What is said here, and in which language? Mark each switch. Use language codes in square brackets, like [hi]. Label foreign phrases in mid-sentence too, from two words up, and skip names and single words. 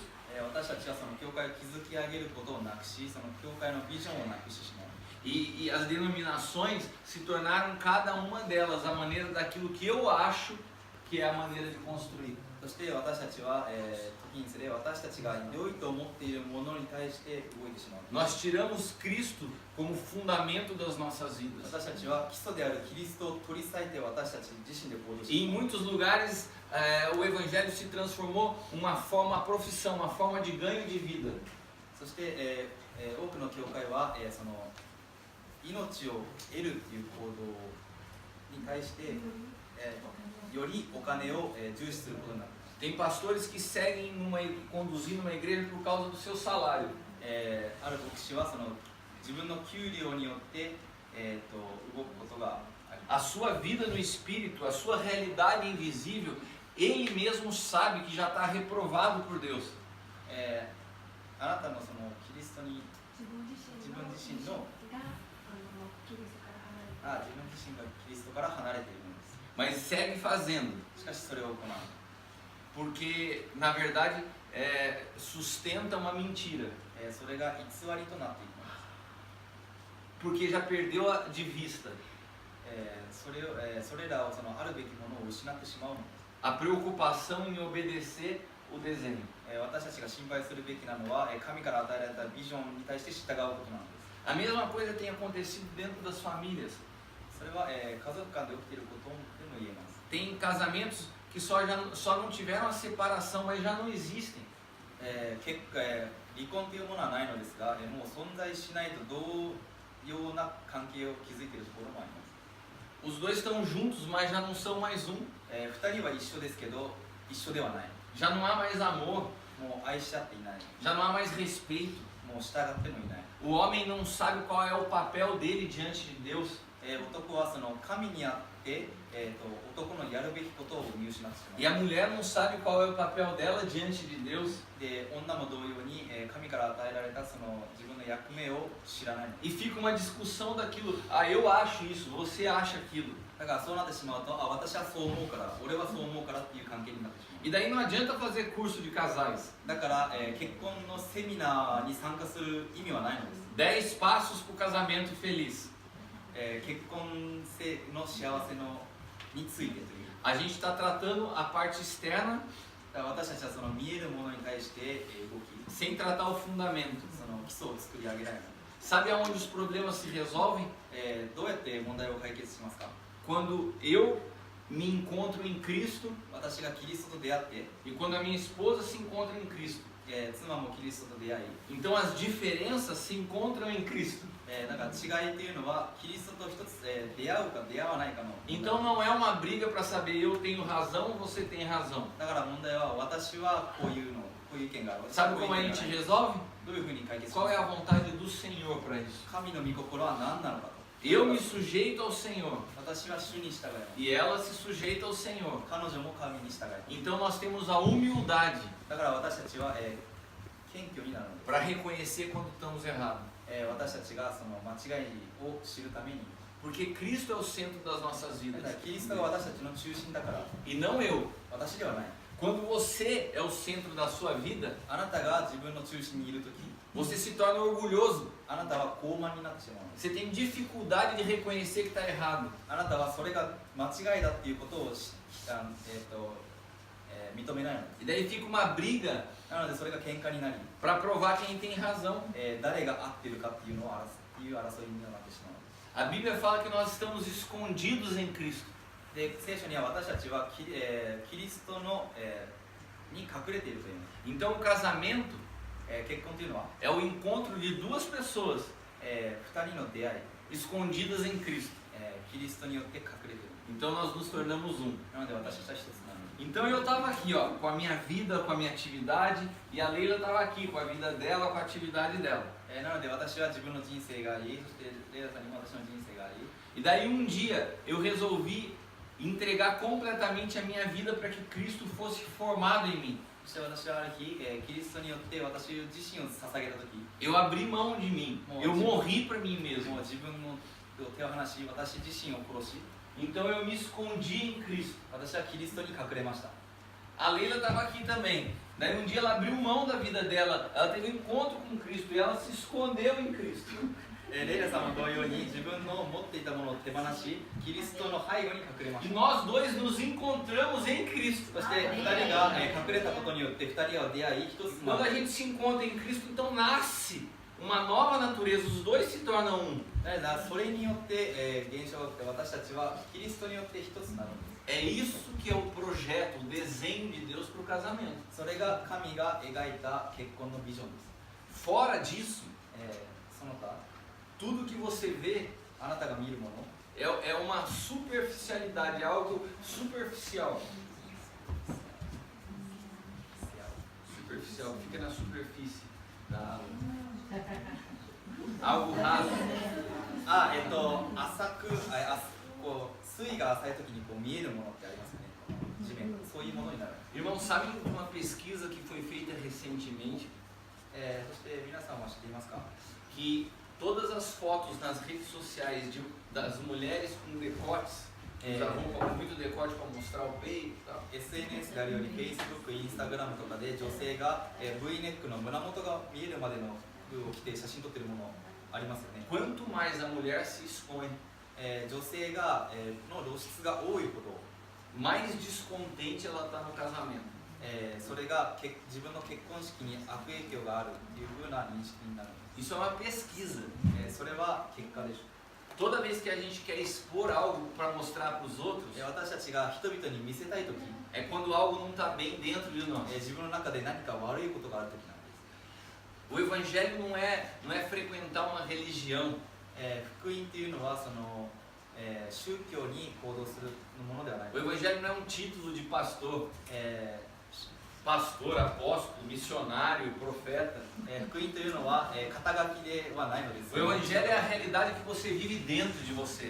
[ja] 私たちはその教会を築き上げることをなくし、その教会のビジョンをなくしてしまう。 [pt] E as denominações se tornaram cada uma delas a maneira daquilo que eu acho que é a maneira de construir. [ja] そして私たちは、時につれ私たちが良いと思っているものに対して動いてしまう。 [pt] Nós tiramos Cristo como fundamento das nossas vidas. [ja] 私たちは基礎であるキリストを取り裂いて私たち自身で行動して [pt] E [ja] し [pt] em [ja] まう。 [pt] muitos lugares o evangelho se transformou uma profissão, uma forma de ganho de vida. [ja] そして、多くの教会は、その命を得るという行動に対して、よりお金を、重視することになる。 [pt] Tem pastores que seguem conduzindo uma igreja por causa do seu salário. [ja] ある牧師はその自分の給料によって、動くことがあります。 [pt] A sua vida no espírito, a sua realidade invisível, ele mesmo sabe que já está reprovado por Deus. [ja] あなたのそのキリストに自分自身がキリストから離れて自分自身がキリストから離れているのです。 [pt] Mas segue fazendo, [ja] しかしそれを行う。 [pt] porque na verdade sustenta uma mentira. [ja] それが偽りとなっていきます。 [pt] Porque já perdeu de vista [ja] それらをそのあるべきものを失ってしまうのです。 [pt] a preocupação em obedecer o desenho. [ja] 私たちが心配するべきなのは神から与えられたビジョンに対して従うことなんです。 [pt] A mesma coisa tem acontecido dentro das famílias. [ja] それは家族間で起きていることでも言えます。 [pt] Tem casamentos que só não tiveram a separação, mas já não existem. [ja] 離婚というものはないのですが、もう存在しないと同様な関係を築いているところもあります。 [pt] Os dois estão juntos, mas já não são mais um. [ja] 二人は一緒ですけど一緒ではない。 [pt] Já não há mais amor, [ja] もう愛し合っていない。 [pt] já não há mais respeito. [ja] もう従ってもいない。 [pt] O homem não sabe qual é o papel dele diante de Deus. [ja] 男はその神にあって、男のやるべきことを見失ってしまう。 [pt] E a mulher não sabe qual é o papel dela diante de Deus. [ja] で、女も同様に、神から与えられたその自分の役目を知らない。 [pt] E fica uma discussão daquilo. Ah, eu acho isso, você acha aquilo. [ja] だからそうなってしまうと、私はそう思うから、俺はそう思うからっていう関係になってしまう。 [pt] E daí não adianta fazer curso de casais. [ja] だから、結婚のセミナーに参加する意味はないのです。 [pt] 10 passos para o casamento feliz. [ja] 結婚の幸せのについてという。 [pt] A gente está tratando a parte externa [ja] だから私たちはその見えるものに対して動き、 [pt] sem tratar o fundamento. [ja] その基礎を作り上げられない。 [pt] Sabe aonde os problemas se resolvem? [ja] どうやって問題を解決しますか？ [pt] Quando eu me encontro em Cristo [ja] 私がキリストと出会って、 [pt] e quando a minha esposa se encontra em Cristo. [ja] 妻もキリストと出会い、 [pt] Então as diferenças se encontram em Cristo. [ja] だから違いというのはキリストと一つ、出会うか出会わないかの。 [pt] Então não é uma briga para saber eu tenho razão ou você tem razão. [ja] だから問題は私はこういうの、こういう意見がある。 [pt] Sabe como a gente resolve? [ja] どういうふうに解決しま [pt] Qual [ja] す [pt] é a [ja] か？ [pt] vontade do Senhor para isso? [ja] 神の御心は何なのかと。 [pt] Eu me sujeito ao Senhor [ja] 私は主に従います。 [pt] e ela se sujeita ao Senhor. [ja] 彼女も神に従います。 [pt] Então nós temos a humildade [ja] だから私たちは、謙虚になるのです。 [pt] para reconhecer quando estamos errados. [ja] 私たちがその間違いを知るために、 [pt] Porque Cristo é o centro das nossas [ja] だ [pt] vidas [ja] からキリストが私たちの中心だから、 [pt] e não eu. [ja] 私ではない。 [pt] Quando você é o centro da sua vida, [ja] あなたが自分の中心にいるとき、 [pt] você se torna orgulhoso. [ja] あなたは高慢になってしまうのです。 [pt] Você tem dificuldade de reconhecer que está errado. [ja] あなたはそれが間違いだっていうことを認めないのです。 [pt] E daí fica uma briga [ja] なのでそれが喧嘩になり、 [pt] para provar quem tem razão. [ja] 誰が合ってるかっていうのを争いになってしまうのです。 [pt] A Bíblia fala que nós estamos escondidos em Cristo. [ja] で、聖書には私たちはキリストの、に隠れているというのです。 [pt] Então o casamento [ja] 結婚というのは、 [pt] é o encontro de duas pessoas [ja] 二人の出会い、 [pt] escondidas em Cristo. [ja] キリストによって隠れている。 [pt] Então nós nos tornamos um. [ja] なので私たちは一つなので。 [pt] Então eu estava aqui, ó, com a minha vida, com a minha atividade, e a Leila estava aqui com a vida dela, com a atividade dela. [ja] なので私は自分の人生があり、そしてレイラさんにも私の人生があり。 [pt] E daí um dia eu resolvi entregar completamente a minha vida para que Cristo fosse formado em mim. [ja] そして私はある日、キリストによって私自身を捧げた時、 [pt] Eu abri mão de mim, eu morri para mim [ja] もう [pt] mesmo. [ja] 自分の手を離し、私自身を殺し、 [pt] Então eu me escondi em Cristo. [ja] 私はキリストに隠れました。 [pt] A Leila estava aqui também. Daí um dia ela abriu mão da vida dela, ela teve um encontro com Cristo e ela se escondeu em Cristo. [ja] レイラさんも同様に自分の持っていたものを手放し、キリストの背後に隠れまし [pt] E [ja] た。 [pt] nós dois nos encontramos em Cristo. [ja] そして2人が隠れたことによって2人は出会い一つにな [pt] Quando [ja] る。 [pt] a gente se encontra em Cristo, então nasce uma nova natureza, os dois se tornam um. [ja] それによって現象が起きて私たちはキリストによって一つになるんです。 [pt] É isso que é o projeto, o desenho de Deus para o casamento. [ja] それが神が描いた結婚のビジョンです。 [pt] Fora disso, [ja] その他、 [pt] tudo que você vê [ja] あなたが見るもの、 [pt] é uma superficialidade, é algo superficial. Superficial, fica na superfície da água. Algo raso. [ja] 浅く、こう水が浅い時にこう見えるものってありますよね。地面、そういうものになる。 [pt] Irmãos, sabem de uma pesquisa que foi feita recentemente [ja] そして皆さんは知っていますか？ [pt] que todas as fotos nas redes sociais das mulheres com decotes, usar roupa com muito decote para mostrar o peito e tal, [ja] SNS があるように Facebook、Instagram とかで女性が V ネックの胸元が見えるまでの服を着て写真撮ってるものありますよね。 [pt] quanto mais a mulher se expõe, [ja] 女性がの露出が多いほど、 [pt] mais descontente ela está no casamento. [ja] それが自分の結婚式に悪影響があるっていう風な認識になるんで [pt] Isso é uma pesquisa. [ja] す。それは結果でしょ [pt] Toda vez que a gente quer expor algo para mostrar para os outros, [ja] う。私たちが人々に見せたいとき、 [pt] é quando algo não está bem dentro de nós. [ja] 自分の中で何か悪いことがあるときなんです。 [pt] O evangelho não é frequentar uma religião. [ja] 福音っていうのはその、宗教に行動するものではない。 [pt] O evangelho não é um título de pastor. [ja] 福 [pt] Pastor, apóstolo, missionário, profeta. [ja] 音というのは、肩書きではないのです。 [pt] O evangelho é a realidade que você vive dentro de você.